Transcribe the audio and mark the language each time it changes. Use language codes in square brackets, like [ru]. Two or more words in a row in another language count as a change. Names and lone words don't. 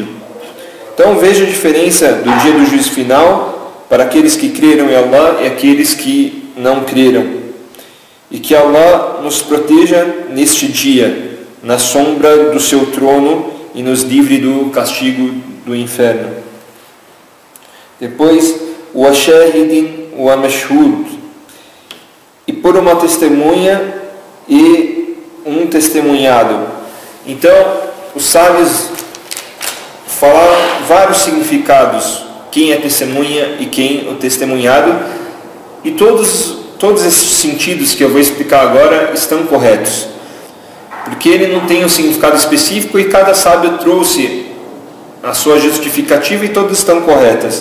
[pt] Então veja a diferença do dia do juízo final para aqueles que creram em Allah e aqueles que não creram. E que Allah nos proteja neste dia, na sombra do seu trono, e nos livre do castigo do inferno. [ar] Depois, o وشاهد ومشهود, [pt] e por uma testemunha e um testemunhado. Então, os sábios falar vários significados, quem é testemunha e quem é o testemunhado, e todos esses sentidos que eu vou explicar agora estão corretos, porque ele não tem um significado específico e cada sábio trouxe a sua justificativa e todas estão corretas.